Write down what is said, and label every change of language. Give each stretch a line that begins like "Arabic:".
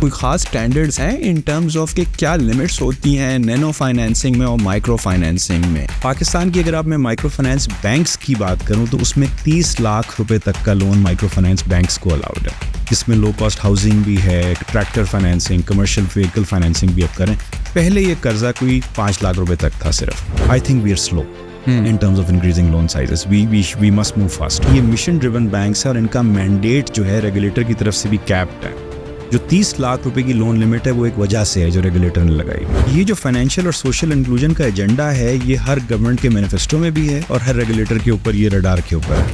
Urdu: کوئی خاص اسٹینڈرڈس ہیں ان ٹرمز آف کہ کیا لمٹس ہوتی ہیں نینو فائنینسنگ میں اور مائکرو فائنینسنگ میں؟ پاکستان کی اگر آپ میں مائکرو فائنانس بینکس کی بات کروں تو اس میں 30 لاکھ روپے تک کا لون مائکرو فائنانس بینکس کو الاؤڈ ہے, جس میں لو کاسٹ ہاؤسنگ بھی ہے, tractor financing, commercial vehicle financing بھی آپ کریں. پہلے یہ قرضہ کوئی 5 لاکھ روپے تک تھا صرف.
English: I think we are slow in terms of increasing loan sizes. We must move fast.
Urdu: یہ مشن ڈریون بینکس ہے اور ان کا مینڈیٹ جو ہے ریگولیٹر کی طرف سے بھی کیپڈ ہے. جو 30 لاکھ روپے کی لون لمٹ ہے وہ ایک وجہ سے ہے جو ریگولیٹر نے لگائی. یہ جو فائنینشیل اور سوشل انکلوژن کا ایجنڈا ہے یہ ہر گورنمنٹ کے مینیفیسٹو میں بھی ہے اور ہر ریگولیٹر کے اوپر, یہ رڈار کے اوپر ہے.